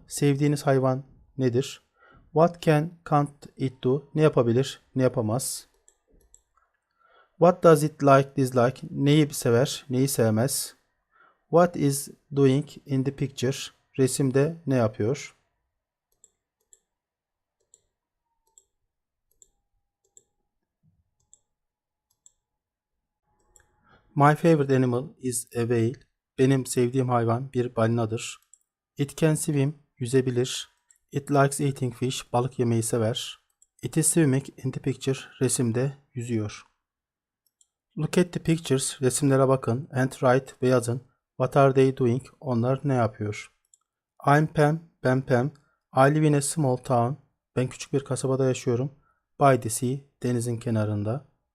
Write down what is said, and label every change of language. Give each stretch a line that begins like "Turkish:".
Turkish: Sevdiğiniz hayvan nedir?
English: What can't it do?
Turkish: Ne yapabilir, ne yapamaz?
English: What does it like, dislike?
Turkish: Neyi sever, neyi sevmez?
English: What is doing in the picture?
Turkish: Resimde ne yapıyor?
English: My favorite animal is a whale.
Turkish: Benim sevdiğim hayvan bir balinadır.
English: It can swim, yüzebilir. It likes eating fish,
Turkish: balık yemeyi sever.
English: It is swimming in the picture,
Turkish: resimde yüzüyor.
English: Look at the pictures,
Turkish: resimlere bakın.
English: And write, ve yazın. What are they doing?
Turkish: Onlar ne yapıyor?
English: I'm Pam,
Turkish: ben Pam.
English: I live in a small town.
Turkish: Ben küçük bir kasabada yaşıyorum.
English: By the sea,
Turkish: denizin kenarında.